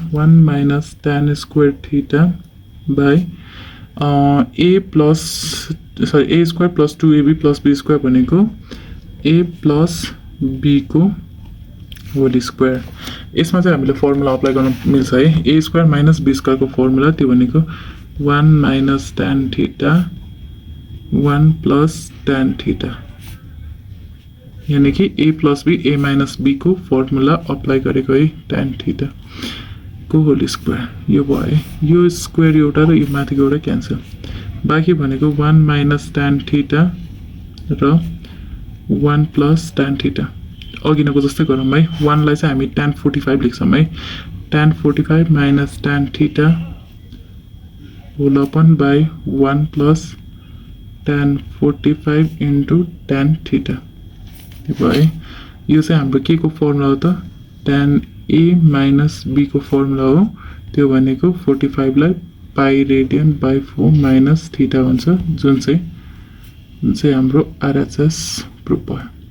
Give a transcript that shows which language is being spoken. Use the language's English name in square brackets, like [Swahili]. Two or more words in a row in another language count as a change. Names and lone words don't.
[English] 1 minus tan square theta by a square plus 2ab plus b square भनेको a plus b को whole square. [Nepali] यसमा चाहिँ हामीले [English] formula apply [Nepali] गर्न मिल्छ है। [English] a square minus b square [Nepali] को फर्मुला त्यो भनेको [English] 1 minus tan theta 1 plus tan theta यानी कि a plus b a minus b [Nepali] को फर्मुला अप्लाई गरेको है tan theta को [English] whole square [Nepali] यो भयो है यो स्क्वायर एउटा र यो माथिको एउटा क्यान्सल बाँकी भनेको [English] 1 minus tan theta र 1 plus tan theta [Nepali] अघिनको जस्तै गरौँ है 1 लाई चाहिँ हामी tan 45 लेख्छौँ है [English] tan 45 minus tan theta [Nepali] whole upon by 1 plus tan 45 into tan theta भयो यो चाहिँ हाम्रो के को फर्मुला हो त [English] tan a minus b [Nepali] को फर्मुला हो त्यो भनेको 45 लाई [English] pi radian by 4 minus theta [Nepali] हुन्छ जुन चाहिँ हाम्रो [English] RHS proof [Nepali] भयो